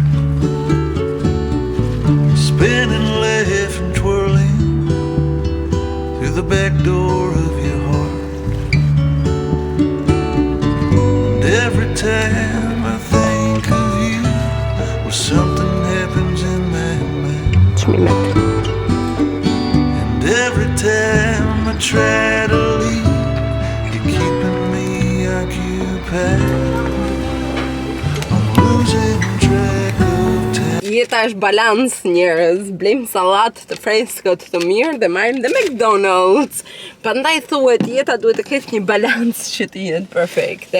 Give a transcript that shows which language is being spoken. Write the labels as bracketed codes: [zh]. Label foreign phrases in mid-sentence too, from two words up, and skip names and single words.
[en] spinning left and twirling through the back door of your heart. And every time I think of you, well, something happens in my mind. And every time I try to leave, [sq] Jeta është balans njerëz, blejmë salat të freskët të mirë dhe marrim dhe McDonald's. Prandaj thuhet jeta duhet të ketë një balans që të jetë perfekte.